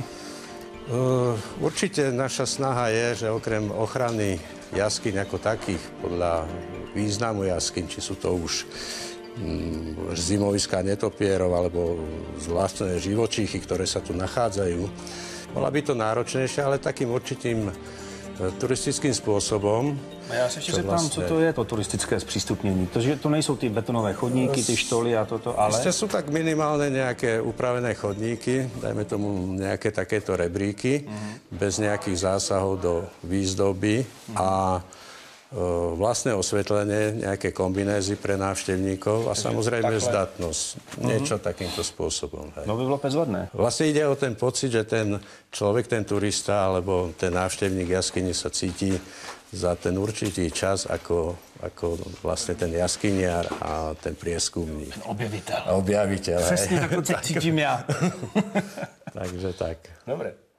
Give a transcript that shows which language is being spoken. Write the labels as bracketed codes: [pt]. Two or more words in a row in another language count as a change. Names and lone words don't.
[sk] Určite naša snaha je, že okrem ochrany jaskyň ako takých, podľa významu jaskyň, či sú to už zimoviská netopierov alebo zvláštne živočíchy, ktoré sa tu nachádzajú, bola by to náročnejšie, ale takým určitým turistickým spôsobom. [cs] A já se ještě zeptám, co to je to turistické zpřístupnění? To, že to nejsou ty betonové chodníky, ty štoly a toto, ale... [sk] Ešte sú tak minimálne nejaké upravené chodníky, dajme tomu nejaké takéto rebríky, bez nejakých zásahov do výzdoby a vlastné osvetlenie, nejaké kombinézy pre návštevníkov a samozrejme zdatnosť. Niečo takýmto spôsobom. Hej. No by bolo bezvadné. Vlastne ide o ten pocit, že ten človek, ten turista alebo ten návštevník jaskyne sa cíti za ten určitý čas ako vlastne ten jaskyniar a ten prieskumník. [cs] Objevitel. [sk] Objaviteľ. [cs] Přesně tak to cítím já. Takže tak. [sk] Dobre.